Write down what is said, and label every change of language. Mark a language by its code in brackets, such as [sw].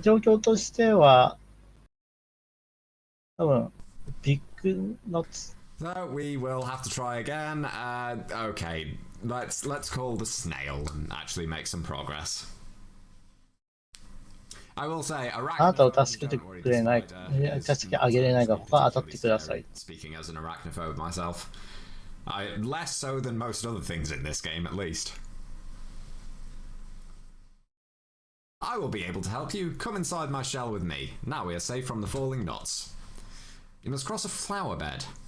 [ja] 状況としては、多分ビッグノッツ。 [en] So we will have to try again. Okay, let's call the snail and actually make some progress. I will say, [ja] あなたを助けてくれない、助けてあげれないが他当たってください。 [en] Speaking as an arachnophobe myself, less so than most other things in this game, at least. I will be able to help you. Come inside my shell with me. Now we are safe from the falling nuts. You must cross a flower bed.